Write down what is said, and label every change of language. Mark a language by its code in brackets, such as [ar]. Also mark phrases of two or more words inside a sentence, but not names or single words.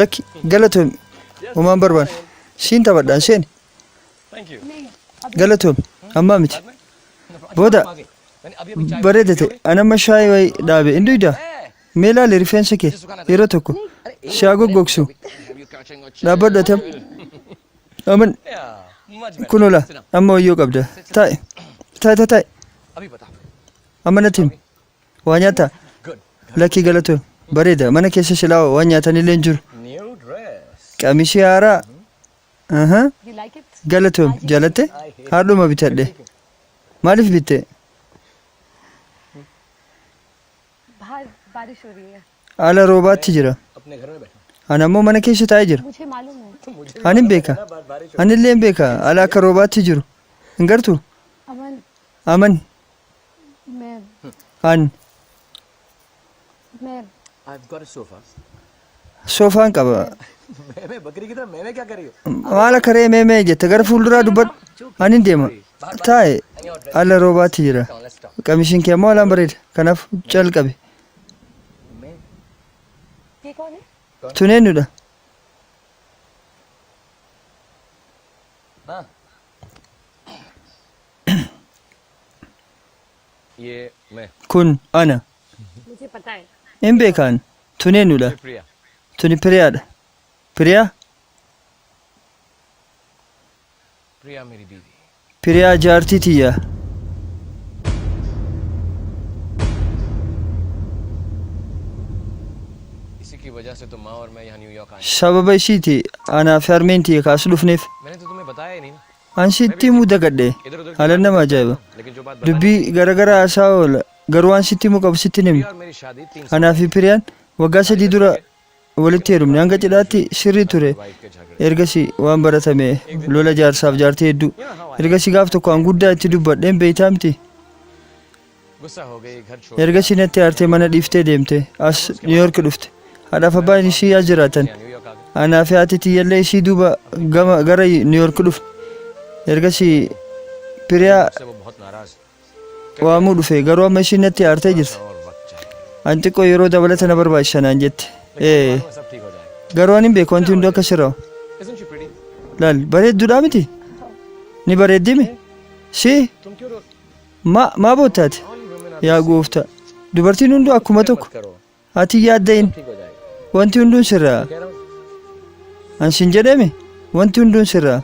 [om] Lakki galatoom. Umaan barbaan. Siin taphadhaan seeni. [en] thank you [om] Galatoom. Ammaa miti. Booda [hi] मैंने अभी अभी चाय [om] bareeda ta'e anamma shaayii wayii dhaabe hin duydaa? Mee ilaali rifeensa kee yeroo tokko shaa goggogsu dhaabbadhu atam. Aman [en] much better [om] kun ola amma wayyoo qabda. Taa'e. [hi] अभी बता [om] Amanatti himi. Waa nyaataa? [en] गुड [om] Lakkii galatoom. Bareeda mana keessa silaa waan nyaatanillee hin jiru. [en] new dress [om] Qamishii haaraa. Aha. [en] You like it? [om] Galatoom jaalatte? Haadhuma bitadhe. Maaliif bitte? [hi] बाहर बारिश हो रही है [om] Haala roobaatti jira. [hi] अपने घर में बैठा [om] Ani ammoo mana keessa taa'ee jira. [hi] मुझे मालूम है [om] Ani hin beeka. Ani illee hin beeka. Haala akka roobaatti jiru. Hin gartuu? [hi] अमन [om] Aman. [hi] मैं [om] Ani. [en] I've got a sofa [om] Soofaan qaba. [hi] मैं बकरी की तरह मैं क्या कर रही हूँ [om] Maal akka re'ee mee jette gara fuulduraa dubbadhu. Ani hin deema. Taa'e. Haala roobaatti jira. [en] let's stop [om] Qamishiin kee ammoo haalaan bareeda. Kanaaf calqabe. [hi] ये कौन है [om] Tun eenyudha? [hi] हाँ ये मैं [om] Kun ana. [hi] मुझे पता है [om] Hin beekaan. Tun eenyudha? [hi] प्रिया [om] Tuni Piriyaadha. Piriyaa? [hi] प्रिया मेरी बीवी [om] Piriyaa jaartii tiyyaa. [hi] इसी की वजह से तो माँ और मैं यहाँ न्यूयॉर्क आए [om] Sababa ishiiti anaa fi harmeen tiyya kaas dhufneef. [hi] मैंने तो तुम्हें बताया ही नहीं ना [om] An sitti himuu dagadhe. [hi] इधर उधर [om] Haalaan nama ajaa'iba. [hi] लेकिन जो बात बताई [om] Dubbii garaagaraa haasaa oola. Garuu waan sitti himuu qabu sitti hin himne. [hi] और मेरी शादी 3 [om] Anaa fi Piriyaan waggaa 3 dura walitti heerumne hanga cidhaatti sirrii ture. [hi] वाइफ के झगड़े [om] Ergasii waan baratame lola jaarsaaf jaartii hedduu. Ergasii gaaf tokko an guddaa itti dubbadheen beeytaa miti. गुस्सा हो गई घर छोड़ Ergasii natti aartee mana dhiiftee deemte. As Niiyoork dhufte. Haadhaaf abbaan ishii as jiraatan. [hi] न्यूयॉर्क आ गए [om] Anaa fi haati tiyyallee ishii duuba gara Niiyoork dhufne. Ergasii Piriyaa [hi] से वो बहुत नाराज [om] waamuu dhufe garuu amma ishii natti aartee jirti. [hi] और वक्त चाहिए [om] An xiqqoo yeroo dabalata na barbaachisa naan jette. [hi] लेकिन सब ठीक हो जाएगा [om] Garuu ani hin beeku wanti hundi akka sirraa'u. [en] Isn't she pretty [om] Laal bareedduudhaa miti? Ni bareeddimi? Si? [hi] तुम क्यों रो [om] Maa boottaati? [en] all women are [om] Yaa gooftaa. Dubartiin hunduu akkuma tokko. [hi] मत करो [om] Ati yaaddayin. [hi] ठीक हो जाएगा [om] Wanti hunduun sirraa. [hi] कह रहा हूँ [om] An sin jedhame? Wanti hunduun sirraa.